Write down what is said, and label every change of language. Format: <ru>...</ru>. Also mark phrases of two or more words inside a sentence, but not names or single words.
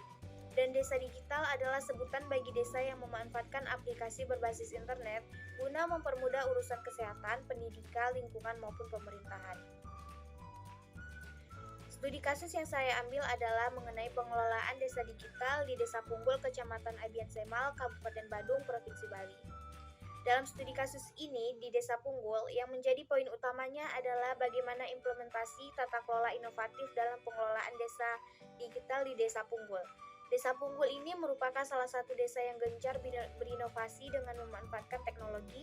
<id>Dan desa digital adalah sebutan bagi desa yang memanfaatkan aplikasi berbasis internet guna mempermudah urusan kesehatan, pendidikan, lingkungan maupun pemerintahan. Studi kasus yang saya ambil adalah mengenai pengelolaan desa digital di Desa Punggul, Kecamatan Abian Semal, Kabupaten Badung, Provinsi Bali. Dalam studi kasus ini di Desa Punggul, yang menjadi poin utamanya adalah bagaimana implementasi tata kelola inovatif dalam pengelolaan desa digital di Desa Punggul. Desa Punggul ini merupakan salah satu desa yang gencar berinovasi dengan memanfaatkan teknologi.</id>